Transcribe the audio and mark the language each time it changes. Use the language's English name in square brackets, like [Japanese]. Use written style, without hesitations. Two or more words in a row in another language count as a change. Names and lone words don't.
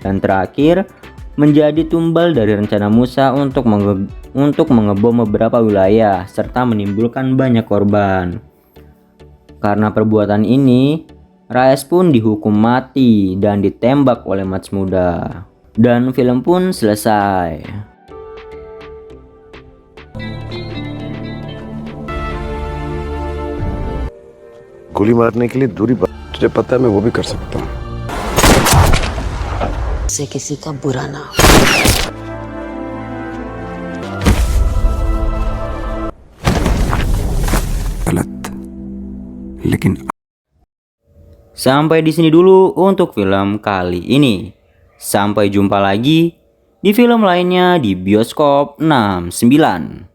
[Indonesian] Dan terakhir, menjadi tumbal dari rencana Musa untuk mengebom beberapa wilayah serta menimbulkan banyak korban. Karena perbuatan ini, Reyes pun dihukum mati dan ditembak oleh Matsmuda. Dan film pun selesai. [Hindi] गोली मारने के लिए दूरी तुझे पता है मैं वो भी कर सकता हूँ से किसी का बुरा ना हो। गलत लेकिन [Indonesian] Sampai di sini dulu untuk film kali ini. Sampai jumpa lagi di film lainnya di Bioskop 69.